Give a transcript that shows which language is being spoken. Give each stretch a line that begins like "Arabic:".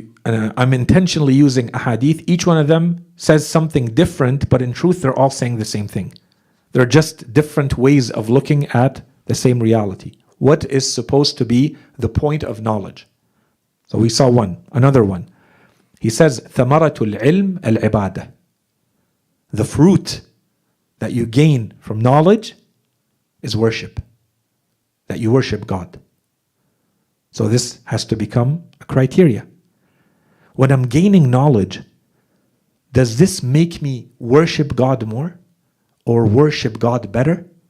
English: I'm intentionally using ahadith. Each one of them says something different, but in truth, they're all saying the same thing. They're just different ways of looking at the same reality. What is supposed to be the point of knowledge? So we saw one, another one. He says,
Arabic: ثمرة العلم العبادة.
English: The fruit that you gain from knowledge is worship. That you worship God. So this has to become a criteria. When I'm gaining knowledge, does this make me worship God more or worship God better?